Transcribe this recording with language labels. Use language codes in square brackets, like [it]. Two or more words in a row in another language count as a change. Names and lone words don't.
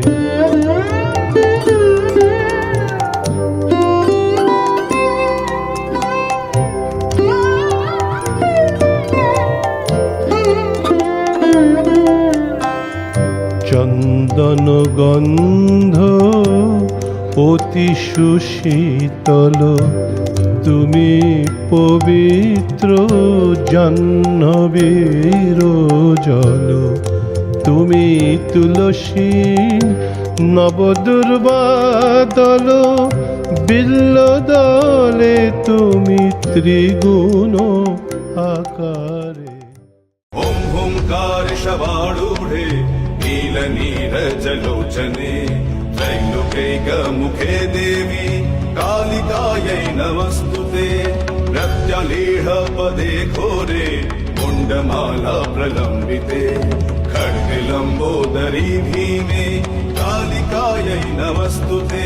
[bn] চন্দন গন্ধ অতি সুশীতল, তুমি পবিত্র জাহ্নবীর জল। তুমি তুলসী নবদুর্বাদল, বিল্ল দলে তুমি ত্রিগুণ আকারে। [sa] ओम ओंकार शवारूढे नील नीरजलोचने, त्रैलोक्यैक मुखे देवी कालिकायै नमस्तुते। प्रत्यलीढ पदे घोरे मुण्डमाला प्रलम्बिते, खड्गलम्बोदरी भीमे कालिकायै नमस्तुते।